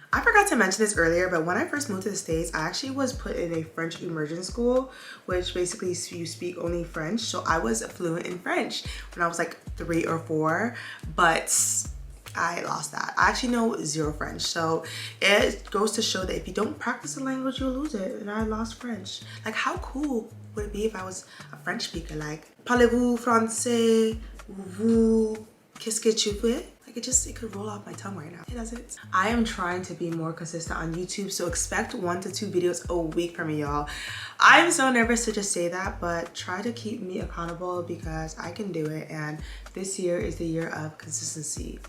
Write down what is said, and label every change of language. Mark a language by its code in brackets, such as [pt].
[en] I forgot to mention this earlier, but when I first moved to the States, I actually was put in a French immersion school, which basically you speak only French. So I was fluent in French when I was like 3 or 4, but I lost that. I actually know 0 French. So it goes to show that if you don't practice the language, you'll lose it. And I lost French. Like, how cool would it be if I was a French speaker? [fr] Like, parlez-vous français? Vous, qu'est-ce que tu fais? [en] Like, it could roll off my tongue right now. It doesn't. I am trying to be more consistent on YouTube, so expect 1 to 2 videos a week from me, y'all. I'm so nervous to just say that, but try to keep me accountable because I can do it, and this year is the year of consistency.